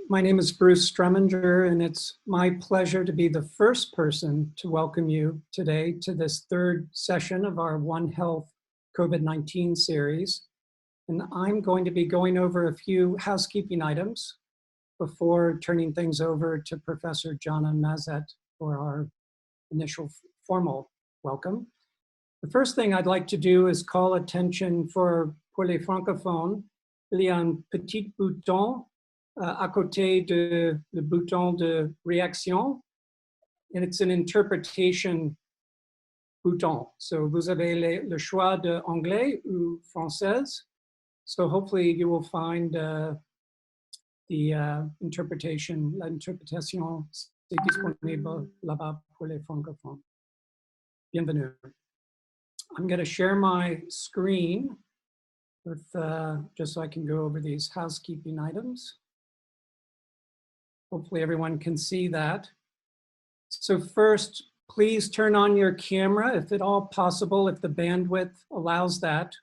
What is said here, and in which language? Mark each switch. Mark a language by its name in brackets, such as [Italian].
[English] My name is Bruce Struminger, and it's my pleasure to be the first person to welcome you today to this third session of our One Health COVID-19 series. And I'm going to be going over a few housekeeping items before turning things over to Professor Jonna and Mazet for our initial formal welcome. The first thing I'd like to do is call attention [French] pour les francophones. Il y a un petit bouton à côté de le bouton de réaction, [English] and it's an interpretation [French] bouton. So vous avez le choix de anglais ou française. [English] So hopefully you will find the interpretation, [French] l'interprétation est disponible là-bas pour les francophones. Bienvenue. [English] I'm going to share my screen with, just so I can go over these housekeeping items. Hopefully everyone can see that. So first, please turn on your camera if at all possible, if the bandwidth allows that.